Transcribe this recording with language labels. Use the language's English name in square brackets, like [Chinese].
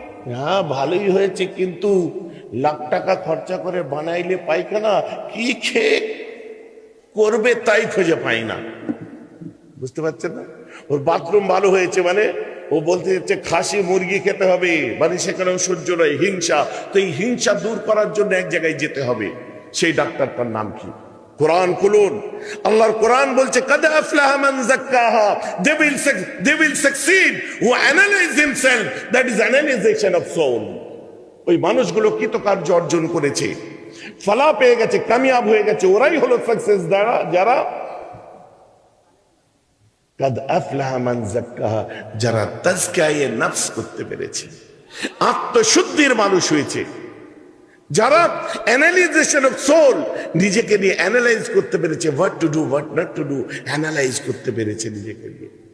[Bangla] হ্যাঁ ভালোই হয়েছে, কিন্তু লাখ টাকা খরচা করে বানাইলে পায়খানা কি খেয়ে করবে তাই খুঁজে পাই না। বুঝতে পারছেন না? ওর বাথরুম ভালো হয়েছে মানে ও বলতে যাচ্ছে খাসি মুরগি খেতে হবে, মানে সেখানেও সহ্য নয়, হিংসা। তো এই হিংসা দূর করার জন্য এক জায়গায় যেতে হবে। সেই ডাক্তারটার নাম কি? কোরআন খুলুন। আল্লাহর কোরআন বলছে [Arabic] কাদ আফলাহা মান যাক্কাহা, [English] they will succeed who analyze himself, that is analyzation of soul। [Bangla] ওই মানুষগুলো কৃতকার্য অর্জন করেছে, ফলা পেয়ে গেছে, কামিয়াব হয়ে গেছে, ওরাই হলো সাকসেস যারা [Arabic] কাদ আফলাহা মান যাক্কাহা, [Bangla] যারা তাজকিয়ায়ে নফস করতে পেরেছে, আত্মশুদ্ধির মানুষ হয়েছে, যারা অ্যানালাইজেশন অফ সোল, নিজেকে নিয়ে অ্যানালাইজ করতে পেরেছে, [English] what to do what not to do, [Bangla] analyse করতে পেরেছে নিজেকে নিয়ে।